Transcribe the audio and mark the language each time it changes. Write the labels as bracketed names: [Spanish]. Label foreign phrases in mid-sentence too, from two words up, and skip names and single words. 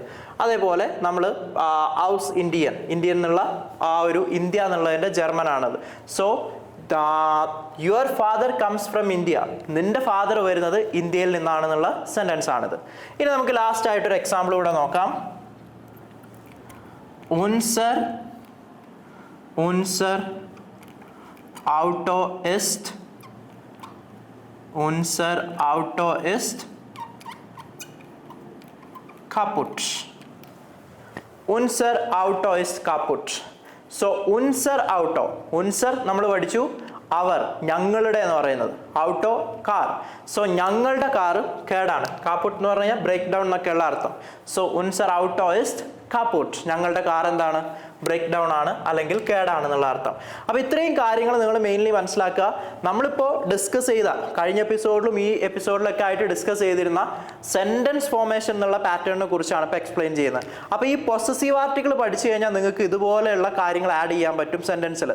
[Malayalam] അതേപോലെ നമ്മൾ [German] aus Indien, [Malayalam] ഇന്ത്യൻ എന്നുള്ള ആ ഒരു ഇന്ത്യ എന്നുള്ളതിൻ്റെ ജർമ്മൻ ആണത്. സോ [English] your father comes from India, [Malayalam] നിന്റെ ഫാദർ വരുന്നത് ഇന്ത്യയിൽ നിന്നാണെന്നുള്ള സെന്റൻസ് ആണിത്. ഇനി നമുക്ക് ലാസ്റ്റ് ആയിട്ടൊരു എക്സാമ്പിൾ കൂടെ നോക്കാം. [German] unser Auto ist kaputt. Unser Auto ist kaputt. [Malayalam] സോ [German] unser Auto, [Malayalam] unser നമ്മൾ പഠിച്ചു അവർ, ഞങ്ങളുടെ എന്ന് പറയുന്നത്, ഔട്ടോ കാർ. സോ ഞങ്ങളുടെ കാറ് കേടാണ്. കാപ്പുട്ട് എന്ന് പറഞ്ഞു കഴിഞ്ഞാൽ [English] break down [Malayalam] എന്നൊക്കെയുള്ള അർത്ഥം. [German] സോ unser Auto ist kaputt, [Malayalam] ഞങ്ങളുടെ കാർ എന്താണ്? [English] break down [Malayalam] ആണ്, അല്ലെങ്കിൽ കേടാണെന്നുള്ള അർത്ഥം. അപ്പോൾ ഇത്രയും കാര്യങ്ങൾ നിങ്ങൾ മെയിൻലി മനസ്സിലാക്കുക. നമ്മളിപ്പോൾ ഡിസ്കസ് ചെയ്ത കഴിഞ്ഞ എപ്പിസോഡിലും ഈ എപ്പിസോഡിലൊക്കെ ആയിട്ട് ഡിസ്കസ് ചെയ്തിരുന്ന [English] sentence formation [Malayalam] എന്നുള്ള പാറ്റേണിനെ കുറിച്ചാണ് ഇപ്പോൾ എക്സ്പ്ലെയിൻ ചെയ്യുന്നത്. അപ്പോൾ ഈ [English] possessive article [Malayalam] പഠിച്ചു കഴിഞ്ഞാൽ നിങ്ങൾക്ക് ഇതുപോലെയുള്ള കാര്യങ്ങൾ ആഡ് ചെയ്യാൻ പറ്റും സെന്റൻസിൽ.